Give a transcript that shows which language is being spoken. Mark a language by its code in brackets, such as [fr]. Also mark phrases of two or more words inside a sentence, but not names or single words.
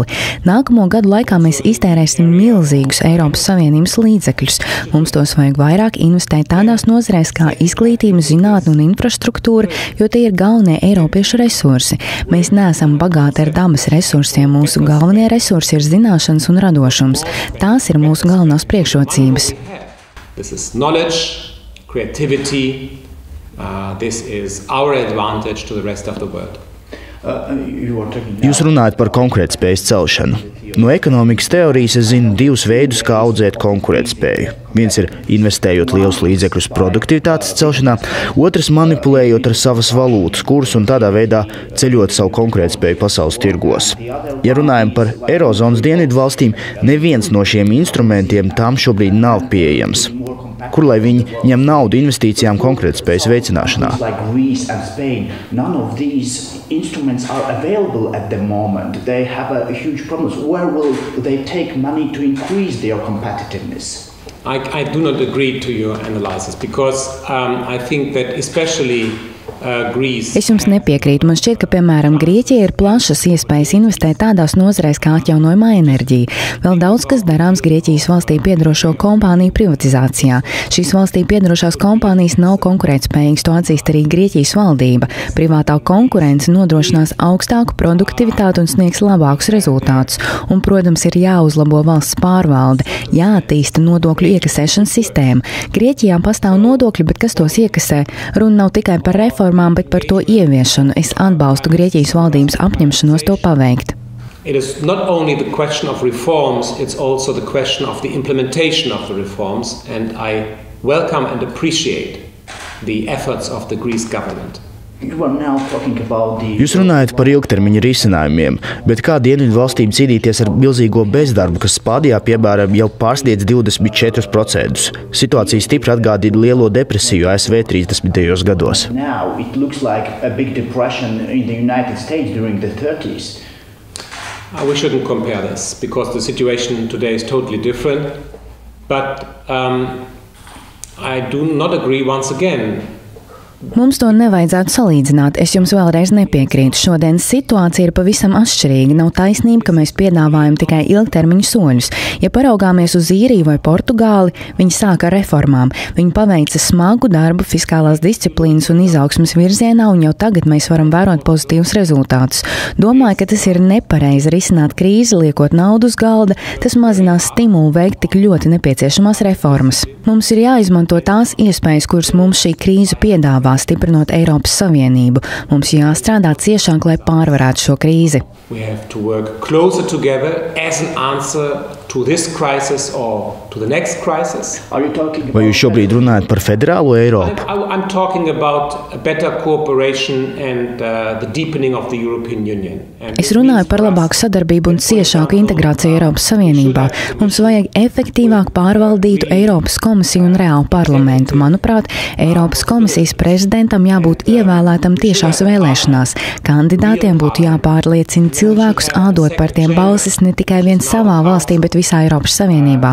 [lv] Nākamo gadu laikā mēs iztērēsim milzīgus Eiropas Savienības līdzekļus. Mums tos vajag vairāk investēt tādās nozarēs kā izglītība, zinātne un infrastruktūra, jo tie ir galvenie eiropiešu resursi. Mēs neesam bagāti ar dabas resursiem, mūsu galvenie resursi ir zināšanas un radošums. Tās ir mūsu galvenās priekšrocības. [en] This is knowledge, creativity. This is our advantage to the rest of the world. [lv] Jūs runājat par konkurētspējas celšanu. No ekonomikas teorijas es zinu 2 veidus, kā audzēt konkurētspēju. Viens ir investējot lielus līdzekļus produktivitātes celšanā, otrs manipulējot ar savas valūtas kursu un tādā veidā ceļot savu konkurētspēju pasaules tirgos. Ja runājam par Eirozonas dienvidu valstīm, neviens no šiem instrumentiem tām šobrīd nav pieejams. Kur lai viņi ņem naudu investīcijām konkurētspējas veicināšanā? [en] Instruments are available at the moment. They have a huge problem. Where will they take money to increase their competitiveness? I do not agree to your analysis because I think that especially [lv] Es jums nepiekrītu. Man šķiet, ka, piemēram, Grieķija ir plašas iespējas investēt tādās nozarēs kā atjaunojamā enerģija. Vēl daudz, kas darāms Grieķijas valstī piedarošo kompāniju privatizācijā. Šīs valstī piedarošās kompānijas nav konkurētspējīgas, to atzīst arī Grieķijas valdība. Privātā konkurence nodrošinās augstāku produktivitāti un sniegs labākus rezultātus. Un, protams, ir jāuzlabo valsts pārvalde, jāattīsta nodokļu iekasēšanas sistēma. Grieķijā pastāv nodokļi, bet kas tos iekasē? Runa nav tikai par reformām, bet par to ieviešanu. Es atbalstu Grieķijas valdības apņemšanos to paveikt. [en] It is not only the question of reforms, it's also the question of the implementation of the reforms, and I welcome and appreciate the efforts of the Greece government. [lv] Jūs runājat par ilgtermiņa risinājumiem, bet kā dienvidu valstīm cīnīties ar milzīgo bezdarbu, kas Spānijā, piemēram, jau pārsniedz 24%? Situācija stipri atgādina lielo depresiju ASV 30. gados. [en] We shouldn't compare this because the situation today is totally different. But I do not agree once again [lv] Mums to nevajadzētu salīdzināt, es jums vēlreiz nepiekrītu. Šodienas situācija ir pavisam atšķirīga. Nav taisnība, ka mēs piedāvājam tikai ilgtermiņu soļus. Ja paraugāmies uz Īriju vai Portugāli, viņi sāka ar reformām. Viņi paveica smagu darbu fiskālās disciplīnas un izaugsmes virzienā, un jau tagad mēs varam vērot pozitīvus rezultātus. Domāju, ka tas ir nepareizi risināt krīzi, liekot naudu uz galda. Tas mazinās stimulu veikt tik ļoti nepieciešamās reformas. Mums ir jāizmanto tās iespējas, kuras mums šī krīze piedāvā, stiprinot Eiropas Savienību. Mums jāstrādā ciešāk, lai pārvarētu šo krīzi. [en] We have to work closer together as an answer to this crisis or to the next crisis. [lv] Vai jūs šobrīd runājat par federālo Eiropu? [en] I'm talking about a better cooperation and the deepening of the European Union. [lv] Es runāju par labāku sadarbību un ciešāku integrāciju Eiropas Savienībā. Mums vajag efektīvāk pārvaldītu Eiropas komisiju un reālu parlamentu. Manuprāt, Eiropas komisijas prezidentam jābūt ievēlētam tiešās vēlēšanās. Kandidātiem būtu jāpārliecina cilvēkus ādot par tiem balsis ne tikai vien savā valstī, bet visā Eiropas Savienībā.